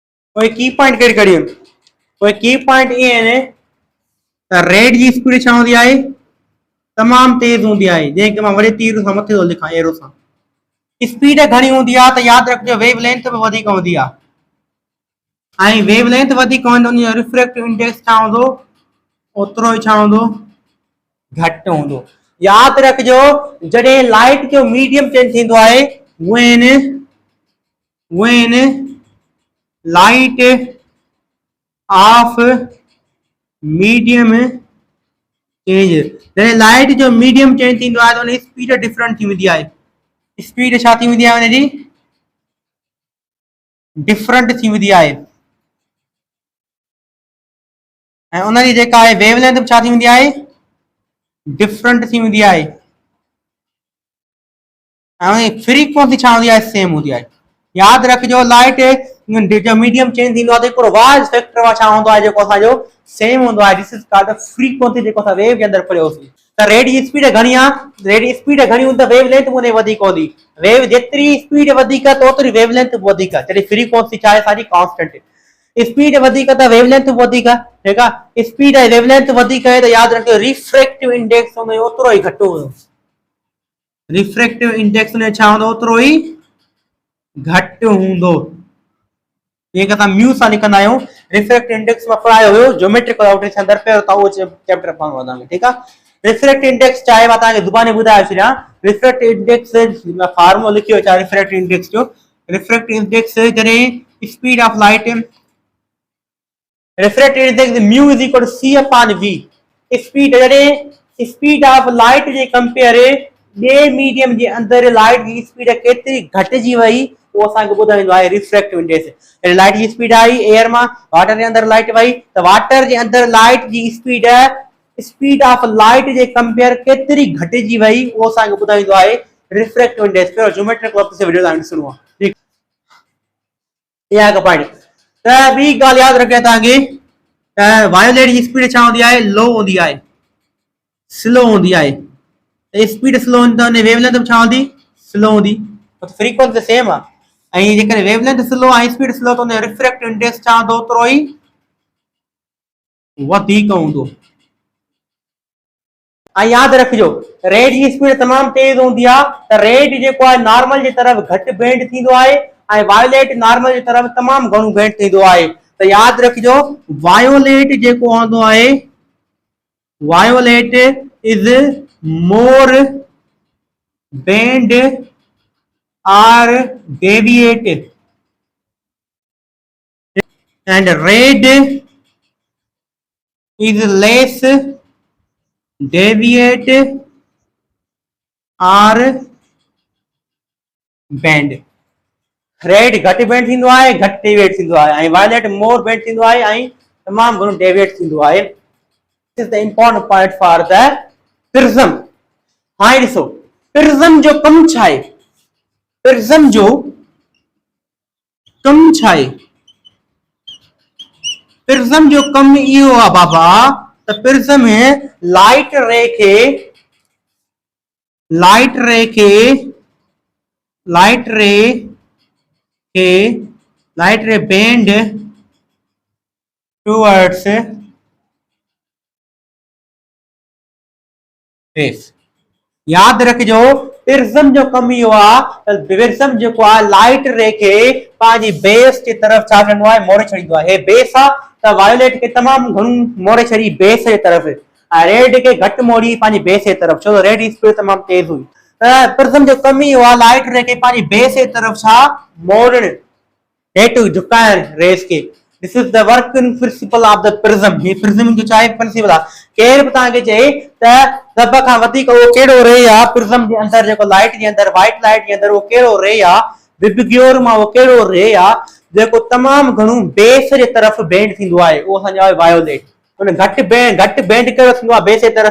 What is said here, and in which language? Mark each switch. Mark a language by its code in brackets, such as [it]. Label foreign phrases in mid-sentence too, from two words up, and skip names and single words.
[sd] कोई [en] key point [sd] कहिड़ी कहिड़ी आहिनि? कोई [en] key point [sd] इहे आहिनि त रेड जी स्पीड छा हूंदी आहे? तमामु तेज़ हूंदी आहे, जंहिंखे मां वरी तीर सां मथे थो लिखां एरो सां। स्पीड घणी हूंदी आहे त यादि रखिजो [en] wave length [sd] बि वधीक हूंदी आहे, ऐं [en] wave length [sd] वधीक हूंदी उन जो [en] refractive index [sd] छा हूंदो? ओतिरो ई छा हूंदो? घटि हूंदो। यादि रखिजो जॾहिं लाइट जो [en] medium change [sd] थींदो आहे [en] when light of medium change, [sd] जॾहिं लाइट जो [en] medium change [sd] थींदो आहे त उन जी स्पीड डिफरेंट थी वेंदी आहे। स्पीड छा थी वेंदी आहे? उनजी डिफरेंट थी वेंदी आहे, ऐं उन जी जेका आहे [en] wave length [sd] छा थी वेंदी आहे? डिफरेंट थी वेंदी आहे, ऐं फ्रीक्वेंसी छा हूंदी आहे? सेम हूंदी आहे। यादि रखिजो लाइट जो [en] medium change [sd] थींदो आहे त हिकिड़ो वाज फैक्टर छा हूंदो आहे जेको असांजो सेम हूंदो आहे। [en] this is called the frequency, [sd] जेको असां वेव जे अंदरि पढ़ियोसीं। त रेड जी स्पीड घणी आहे? रेड जी स्पीड घणी हूंदी त [en] wave length [sd] उन जी वधीक हूंदी। वेव जेतिरी स्पीड वधीक त ओतिरी [en] wave length [sd] बि वधीक, जॾहिं फ्रीक्वेंसी छा आहे असांजी कांस्टेंट। स्पीड वधीक त [en] wave length [sd] बि वधीक, ठीकु आहे। स्पीड ऐं [en] wave length [sd] वधीक आहे त यादि रखिजो [en] refractive index [sd] हुन जो ओतिरो ई घटि हूंदो। [en] refractive index [sd] हुन जो छा हूंदो? ओतिरो ई घटि हूंदो। जेके असां म्यू सां लिखंदा आहियूं, [en] refractive index [sd] मां पढ़ायो हुयो [en] geometrical outline [sd] जे अंदरि, पहिरियों तव्हां उहो चैप्टर पढ़णो आहे, ठीकु आहे। [en] refractive index [sd] छा आहे मां तव्हांखे ज़ुबानी ॿुधाए छॾियां। [en] refractive index [sd] फार्मूलो लिखियो छा [en] refractive index [sd] जो? [en] refractive index जॾहिं speed of light, refractive index mu is equal to c upon v। [sd] स्पीड जॾहिं [en] speed of light [sd] जे कंपेयर ॿिए मीडियम जे अंदरि लाइट जी स्पीड केतिरी घटिजी वई, उहो असांखे ॿुधाईंदो आहे [en] refractive index. [sd] लाइट जी स्पीड आई एयर मां वाटर जे अंदरि लाइट वई त वाटर जे अंदरि लाइट जी स्पीड [en] speed of light [sd] जे कंपेयर केतिरी घटिजी वई, उहो असांखे ॿुधाईंदो आहे [en] refractive index. [sd] पहिरियों ज्योमेट्रिक वापस से वीडियो तव्हांखे ॾिसणो आहे, ठीकु। इहा हिकु पॉइंट। त ॿी ॻाल्हि यादि रखे तव्हांखे त वायोलेट जी स्पीड छा हूंदी आहे? लो हूंदी आहे, स्लो हूंदी आहे। त स्पीड स्लो हूंदी त हुन वेवलेंथ छा हूंदी? स्लो हूंदी। फ्रीक्वेंसी त सेम आहे, ऐं जेकॾहिं वेवलेंथ स्लो ऐं स्पीड स्लो त हुन जो [en] refractive index [sd] छा हूंदो? ओतिरो ई वधीक हूंदो। ऐं यादि रखिजो रेड जी स्पीड तमामु तेज हूंदी आहे, त रेड जेको आहे नॉर्मल जी तरफ़ घटि बेंड थींदो आहे, ऐं वायोलेट नॉर्मल जी तरफ़ तमामु घणो बेंड थींदो आहे। त यादि रखिजो वायोलेट जेको हूंदो आहे, [en] violet is more bend or deviate and red is less deviate or bend। [sd] रेड घटि बेंड थींदो आहे, घटि डेविएट थींदो आहे, ऐं वायलेट [en] more bend [sd] थींदो आहे ऐं तमामु घणो डेविएट थींदो आहे। [en] this is the important point for the prism. [sd] हाणे ॾिसो प्रिज्म जो कमु छा आहे? प्रिज्म जो कमु छा आहे? प्रिज्म जो कमु इहो आहे बाबा त प्रिज्म [en] light ray [sd] खे [en] light ray bend towards face. [sd] यादि रखिजो प्रिज्म जो कमु इहो आहे त प्रिज्म जेको आहे [en] light ray [sd] खे पंहिंजी बेस जी तरफ़ छा कंदो आहे? मोड़े छॾींदो आहे। हे बेस आहे त वायोलेट खे तमामु घणो मोड़े छॾी बेस जे तरफ़, ऐं रेड खे घटि मोड़ी पंहिंजी बेस जे तरफ़, छो त रेड जी स्पीड तमामु तेज हुई। त प्रिज्म जो कमु इहो आहे [en] light ray [sd] खे पंहिंजी बेस जे तरफ़ छा मोड़णु, हेठि झुकाइण रेस खे। [en] this is the working principle of the prism. [sd] ही प्रिज्म जो छा प्रिंसिपल आहे? केर बि तव्हांखे चए त सभ खां वधीक उहो कहिड़ो रे आहे प्रिज्म जे अंदरि, जेको लाइट जे अंदरि [en] white light [sd] जे अंदरि उहो कहिड़ो रे आहे? विबग्योर मां उहो कहिड़ो रे आहे जेको तमामु घणो बेस जे तरफ़ बेंड थींदो आहे? उहो असांजो आहे वायोलेट। हुन घटि बेंड कहिड़ो थींदो आहे बेस जे तरफ़?